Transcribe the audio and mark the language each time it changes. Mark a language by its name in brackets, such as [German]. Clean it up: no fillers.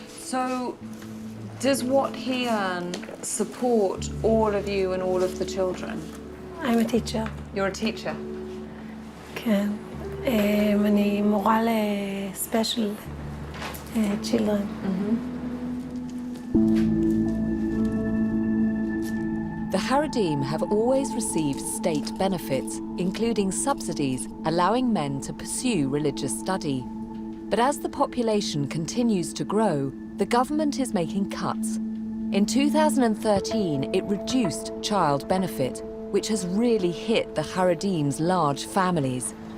[English] So, does what he earn support all of you and all of the children? I'm a teacher. You're a teacher? [Hebrew] כן. אני מורה ל- [English] special children. The Haredim have always received state benefits, including subsidies allowing men to pursue religious study. But as the population continues to grow, the government is making cuts. In 2013, it reduced child benefit, which has really hit the Haredim's large families.